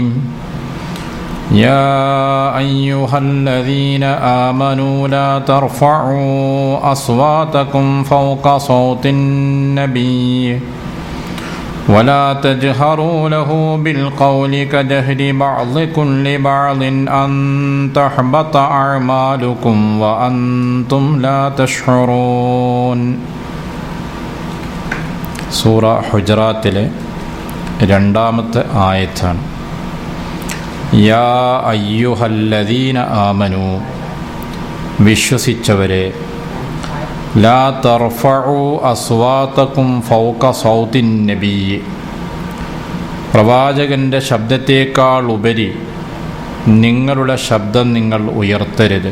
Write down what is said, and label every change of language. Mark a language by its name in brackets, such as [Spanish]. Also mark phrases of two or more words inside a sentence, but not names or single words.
[Arabic] يا أيها الذين آمنوا لا ترفعوا أصواتكم فوق صوت النبي ولا تجهروا له بالقول كجهر بعضكم لبعض أن تحبط أعمالكم وأنتم لا تشعرون. [Malayalam] സൂറ ഹുജറാത്തിലെ രണ്ടാമത്തെ ആയത്താണ്. [Arabic] يا أيها الذين آمنوا, [Malayalam] വിശ്വസിച്ചവരെ, [Arabic] لا ترفعوا أصواتكم فوق صوت النبي, [Malayalam] പ്രവാചകൻ്റെ ശബ്ദത്തേക്കാൾ ഉപരി നിങ്ങളുടെ ശബ്ദം നിങ്ങൾ ഉയർത്തരുത്.